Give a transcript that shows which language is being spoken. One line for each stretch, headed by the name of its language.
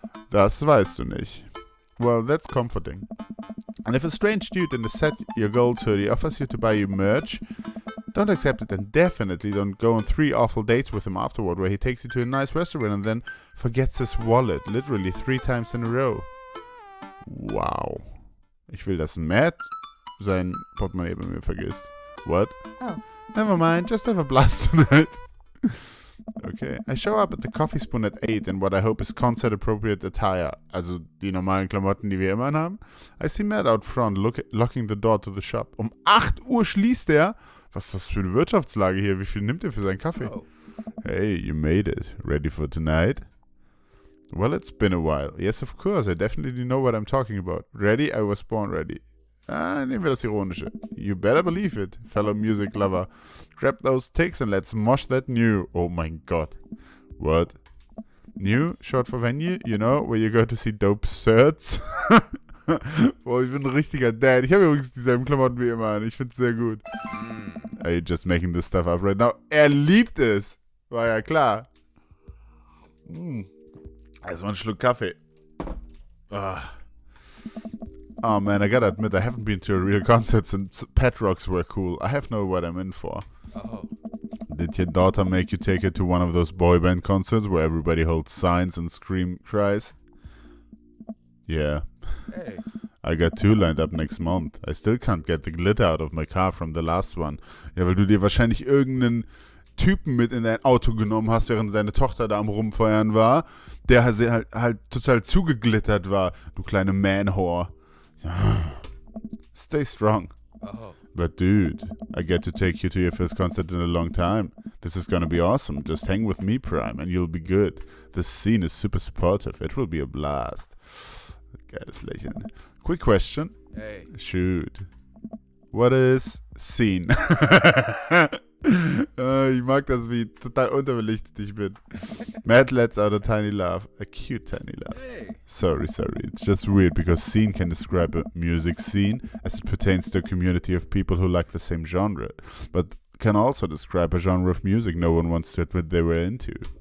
German: Das weißt du nicht.
English: Well, that's comforting. And if a strange dude in the set your gold hoodie offers you to buy you merch, don't accept it and definitely don't go on 3 awful dates with him afterward where he takes you to a nice restaurant and then forgets his wallet literally 3 times in a row. Wow.
German: Ich will, dass Matt sein Portemonnaie bei mir vergisst.
English: What? Oh. Never mind, just have a blast tonight. Okay. I show up at the Coffee Spoon at 8 in what I hope is concert-appropriate attire.
German: Also die normalen Klamotten, die wir immer haben.
English: I see Matt out front locking the door to the shop.
German: Um 8 Uhr schließt er. Was ist das für eine Wirtschaftslage hier? Wie viel nimmt er für seinen Kaffee? Oh.
English: Hey, you made it. Ready for tonight? Well, it's been a while. Yes, of course. I definitely know what I'm talking about. Ready? I was born ready.
German: Nehmen wir das Ironische.
English: You better believe it, fellow music lover. Grab those ticks and let's mosh that new.
German: Oh mein Gott.
English: What? New? Short for venue? You know, where you go to see dope certs?
German: Boah, ich bin ein richtiger Dad. Ich habe übrigens dieselben Klamotten wie immer an. Ich finde es sehr gut.
English: Are you just making this stuff up right now?
German: Er liebt es. War ja klar. Erstmal einen Schluck Kaffee.
English: Oh man, I gotta admit, I haven't been to a real concert since Pet Rocks were cool. I have no what I'm in for. Oh. Did your daughter make you take her to one of those boy band concerts where everybody holds signs and cries? Yeah. Hey. I got 2 lined up next month. I still can't get the glitter out of my car from the last one.
German: Ja, weil du dir wahrscheinlich irgendeinen Typen mit in dein Auto genommen hast, während seine Tochter da am Rumfeuern war, der halt total zugeglittert war. Du kleine Man-Whore.
English: Stay strong. Oh. But dude, I get to take you to your first concert in a long time. This is gonna be awesome. Just hang with me, Prime, and you'll be good. The scene is super supportive. It will be a blast.
German: Geiles Lächeln.
English: Quick question. Hey. Shoot. What is scene?
German: Ich mag das, wie total unterbelichtet ich bin.
English: Matt lets out a tiny laugh. A cute tiny laugh. Hey. Sorry. It's just weird because scene can describe a music scene as it pertains to a community of people who like the same genre, but can also describe a genre of music no one wants to admit they were into.